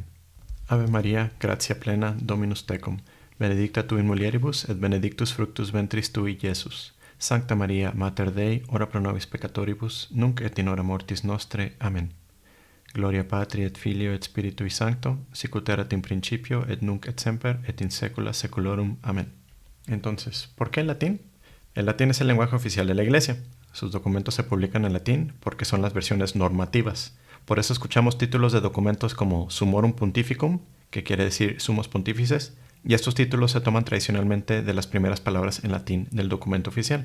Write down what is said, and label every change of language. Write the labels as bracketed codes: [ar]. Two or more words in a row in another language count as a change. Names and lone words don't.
[la] Ave Maria, gratia plena, Dominus tecum, benedicta tu in mulieribus, et benedictus fructus ventris tui, Iesus. Sancta Maria, Mater Dei, ora pro nobis peccatoribus, nunc et in hora mortis nostre. Amén. Gloria Patri et Filio et Spiritui Sancto, sicut erat in principio, et nunc et semper, et in saecula saeculorum. Amén. [es] Entonces, ¿por qué el latín? El latín es el lenguaje oficial de la Iglesia. Sus documentos se publican en latín porque son las versiones normativas. Por eso escuchamos títulos de documentos como Summorum Pontificum, que quiere decir Sumos Pontífices, y estos títulos se toman tradicionalmente de las primeras palabras en latín del documento oficial.